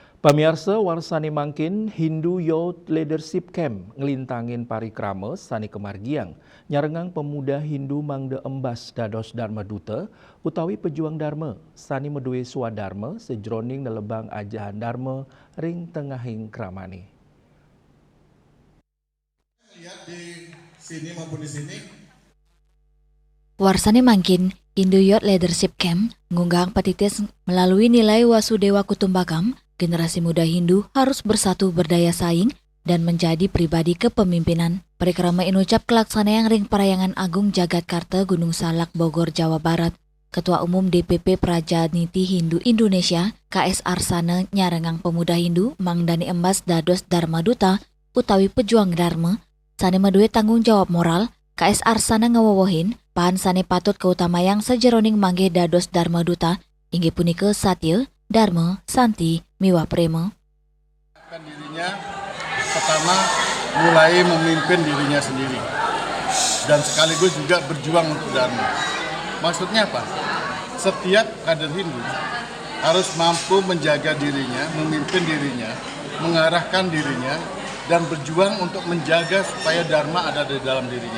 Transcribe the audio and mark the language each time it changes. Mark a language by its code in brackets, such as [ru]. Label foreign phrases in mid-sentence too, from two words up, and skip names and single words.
[ban] Pamirsa warsani mangkin Hindu Youth Leadership Camp ngelintangin parikrama sani kemargiang nyarengang pemuda Hindu mangde embas dados Dharma Duta utawi pejuang Dharma sani medue swadharma sejroning nelebang ajahan Dharma ring tengahing kramani. [id] Lihat di sini maupun di sini. [ban] Warsani mangkin Hindu Youth Leadership Camp ngunggang petitis melalui nilai [sa] Wasudewa Kutumbakam. [id] Generasi muda Hindu harus bersatu berdaya saing dan menjadi pribadi kepemimpinan. [ban] Parikrama inucap kelaksanaan ring Parayangan Agung Jagatkarta Gunung Salak Bogor Jawa Barat. Ketua Umum DPP Prajaniti Hindu Indonesia KS Arsana nyarengang pemuda Hindu mangdani embas dados Dharma Duta utawi pejuang Dharma. Sane medue [id] tanggung jawab moral, [ban] KS Arsana ngawawohin pahan sane patut keutamayang sejeroning mangge dados Dharma Duta inggih punika satya, Dharma, Santi, Miwa Prema. [id] Dirinya pertama mulai memimpin dirinya sendiri dan sekaligus juga berjuang untuk Dharma. Maksudnya apa? Setiap kader Hindu harus mampu menjaga dirinya, memimpin dirinya, mengarahkan dirinya dan berjuang untuk menjaga supaya Dharma ada di dalam dirinya.